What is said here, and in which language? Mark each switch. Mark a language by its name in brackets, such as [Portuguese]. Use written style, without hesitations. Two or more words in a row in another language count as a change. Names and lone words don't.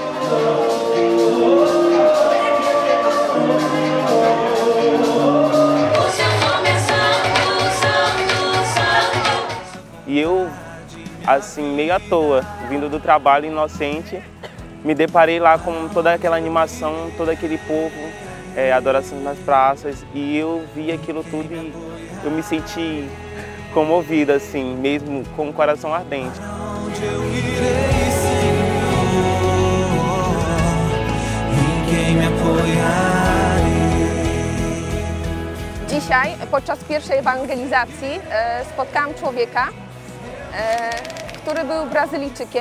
[Portuguese] E eu, assim, meio à toa, vindo do trabalho inocente, me deparei lá com toda aquela animação, todo aquele povo, adoração nas praças, e eu vi aquilo tudo e eu me senti comovida, assim, mesmo com o coração ardente. [Polish] Dzisiaj podczas pierwszej ewangelizacji spotkałam człowieka, który był Brazylijczykiem.